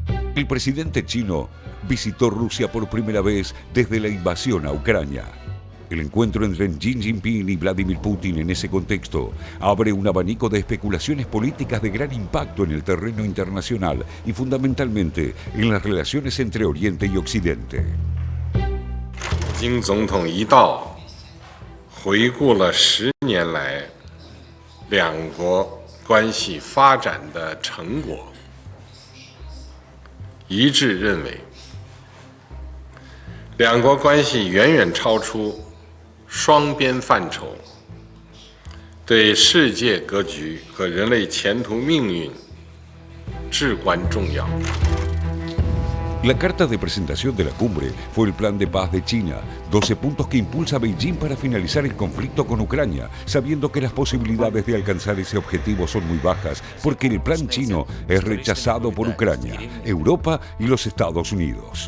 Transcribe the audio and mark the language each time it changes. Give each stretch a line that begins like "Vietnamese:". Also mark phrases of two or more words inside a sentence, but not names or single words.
Spanish: El presidente chino visitó Rusia por primera vez desde la invasión a Ucrania. El encuentro entre Xi Jinping y Vladimir Putin en ese contexto abre un abanico de especulaciones políticas de gran impacto en el terreno internacional y fundamentalmente en las relaciones entre Oriente y Occidente.
Chinese: 金总统一到，回顾了10年来两国关系发展的成果，一致认为，两国关系远远超出双边范畴，对世界格局和人类前途命运至关重要。
Spanish: La carta de presentación de la cumbre fue el plan de paz de China, 12 puntos que impulsa a Beijing para finalizar el conflicto con Ucrania, sabiendo que las posibilidades de alcanzar ese objetivo son muy bajas, porque el plan chino es rechazado por Ucrania, Europa y los Estados Unidos.